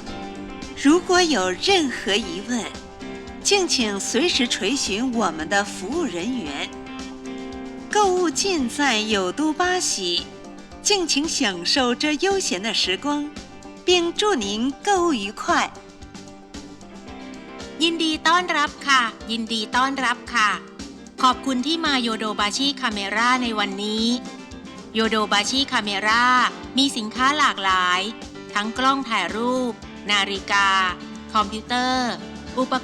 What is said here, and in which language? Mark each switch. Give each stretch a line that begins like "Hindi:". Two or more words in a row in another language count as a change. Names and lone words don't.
Chinese: 如果有任何疑问，敬请随时垂询我们的服务人员。购物尽在有都巴喜，敬请享受这悠闲的时光，并祝您购物愉快。
Thai: ยินดีต้อนรับค่ะยินดีต้อนรับค่ะขอบคุณที่มาโยโดบาชิคาเมราในวันนี้โยโดบาชิคาเม รามีสินค้าหลากหลายทั้งกล้องถ่ายรูปนาฬิกาคอมพิวเตอร์อุป